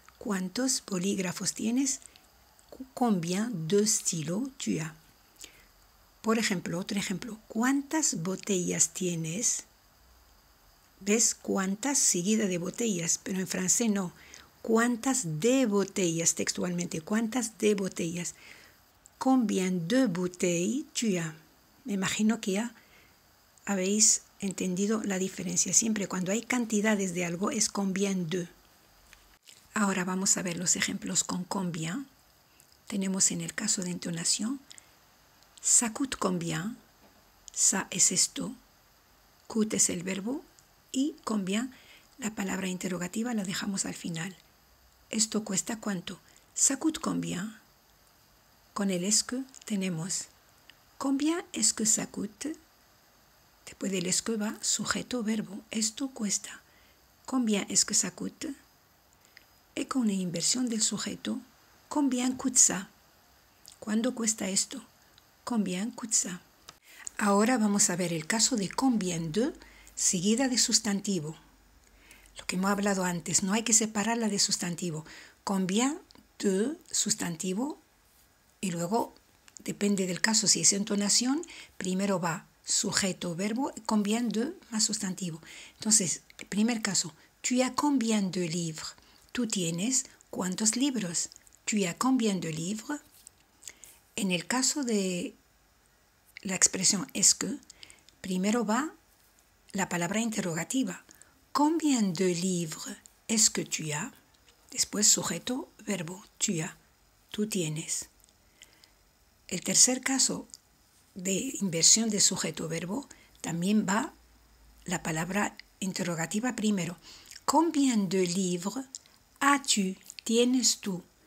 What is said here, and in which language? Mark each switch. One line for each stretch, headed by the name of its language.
Spanish: ¿Cuántos bolígrafos tienes?
French: Combien de stylos tu as?
Spanish: Por ejemplo, otro ejemplo. ¿Cuántas botellas tienes? ¿Ves? ¿Cuántas? Seguida de botellas, pero en francés no. ¿Cuántas de botellas textualmente? ¿Cuántas de botellas?
French: Combien de bouteilles tu as?
Spanish: Me imagino que ya habéis entendido la diferencia. Siempre cuando hay cantidades de algo es combien de. Ahora vamos a ver los ejemplos con combien. Tenemos en el caso de entonación,
French: ça coûte combien?
Spanish: Ça es esto. Coûte es el verbo y combien, la palabra interrogativa la dejamos al final. ¿Esto cuesta cuánto?
French: Ça coûte combien?
Spanish: Con el est que tenemos
French: combien est-ce que ça coûte?
Spanish: Después del est que va sujeto verbo. Esto cuesta.
French: Combien est-ce que ça coûte?
Spanish: Y con una inversión del sujeto,
French: combien coûte ça?
Spanish: ¿Cuándo cuesta esto?
French: Combien coûte ça?
Spanish: Ahora vamos a ver el caso de combien de seguida de sustantivo. Lo que hemos hablado antes, no hay que separarla de sustantivo. Combien de sustantivo y luego, depende del caso, si es entonación, primero va sujeto, verbo, combien de más sustantivo. Entonces, el primer caso,
French: tu as combien de livres?
Spanish: Tú tienes ¿cuántos libros?
French: Tu as combien de livres?
Spanish: En el caso de la expresión est que, primero va la palabra interrogativa.
French: Combien de livres est-ce que tu as?
Spanish: Después sujeto, verbo, tu as, tú tienes. El tercer caso de inversión de sujeto-verbo también va la palabra interrogativa primero.
French: Combien de livres as-tu?
Spanish: Tienes tú.